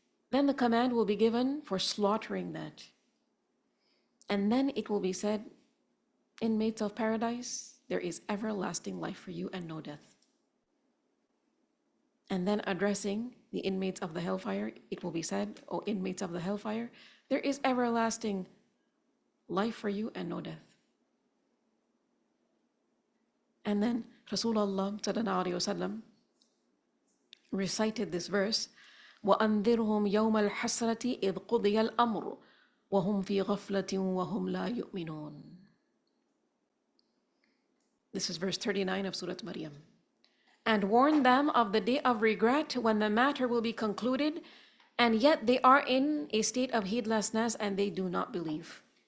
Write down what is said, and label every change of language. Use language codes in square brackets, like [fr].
[en] Then the command will be given for slaughtering that. And then it will be said, inmates of paradise, there is everlasting life for you and no death. And then addressing the inmates of the hellfire, it will be said, O inmates of the hellfire, there is everlasting life for you and no death. And then Rasulullah sallallahu alaihi wasallam recited this verse, [ar] وَأَنذِرْهُمْ يَوْمَ الْحَسْرَةِ إِذْ قُضِيَ الْأَمْرُ وَهُمْ فِي غَفْلَةٍ وَهُمْ لَا يُؤْمِنُونَ. [en] This is verse 39 of Surah Maryam. And warn them of the day of regret when the matter will be concluded, and yet they are in a state of heedlessness and they do not believe.